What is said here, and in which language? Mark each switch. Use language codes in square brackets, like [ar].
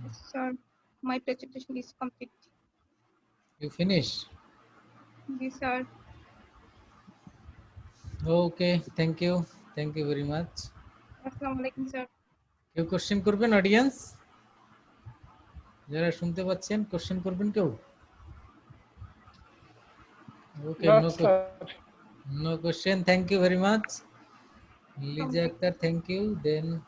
[en] Sir, my presentation is complete. You finish? Yes, sir. Okay, thank you very much. Assalamu alaikum, sir. [bn] কেউ question করবেন? Audience যারা শুনতে পাচ্ছেন question করবেন কেউ? [en] Okay, no question. Thank you very much. Liza Akhtar, thank you. Then